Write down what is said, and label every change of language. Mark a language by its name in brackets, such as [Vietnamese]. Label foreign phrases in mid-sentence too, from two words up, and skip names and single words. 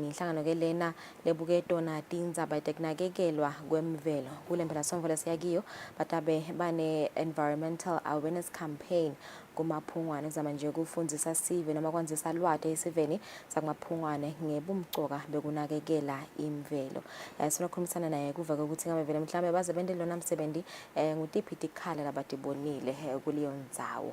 [Swati] Inhlangano ke lena lebuke tona tindzaba teknakekelwa kwemvelo kule mpelasongo lesiyakiyo batabe bane [English] environmental awareness campaign [Swati] kumaphungwane zama nje kufundzisa sive noma kwanzisa lwate esiveni sakumaphungwane ngebumcoka bekunakekela imvelo. Sinokhulumisana naye kuva ukuthi ngabe vele mhlambe baze bende lona msebenzi ngutiphi tikhala labatibonile kuleyo ndzawo.